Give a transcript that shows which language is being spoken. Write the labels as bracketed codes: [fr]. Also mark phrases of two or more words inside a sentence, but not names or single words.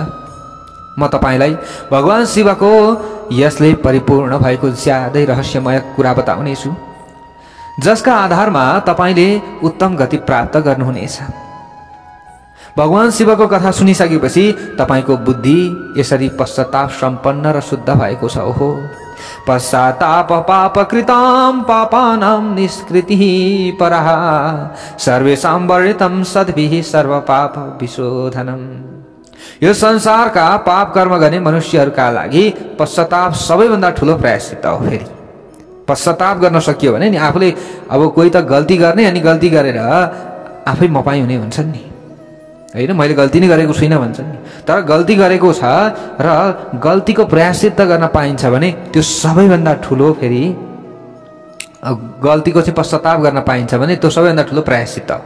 [ne] म तपाईलाई भगवान शिवको यसले परिपूर्ण भएको ज्यादै रहस्यमय कुरा बताउनेछु, जसका आधारमा तपाईले उत्तम गति प्राप्त गर्नुहुनेछ। भगवान शिवको कथा सुनिसकेपछि तपाईको बुद्धि यसरी पश्चाताप सम्पन्न र शुद्ध भएको छ। [sa] ओहो, पश्चाताप पापकृतां पापानां निष्कृतिः परः सर्वेषां वर्णितं सद्भिः सर्वपाप विशोधनम्। [ne] यो संसारका पाप कर्म गर्ने मनुष्यहरूका लागि पश्चाताप सबैभन्दा ठुलो प्रायश्चित हो। फेरि पश्चाताप गर्न सकियो भने नि आफूले, अब कोही त गल्ती गर्ने अनि गल्ती गरेर आफै मपाई हुने भन्छन् नि, होइन? मैले गल्ती नै गरेको छुइनँ भन्छन् नि। तर गल्ती गरेको छ र गल्तीको प्रायश्चित गर्न पाइन्छ भने त्यो सबैभन्दा ठुलो, फेरि गल्तीको चाहिँ पश्चाताप गर्न पाइन्छ भने त्यो सबैभन्दा ठुलो प्रायश्चित हो।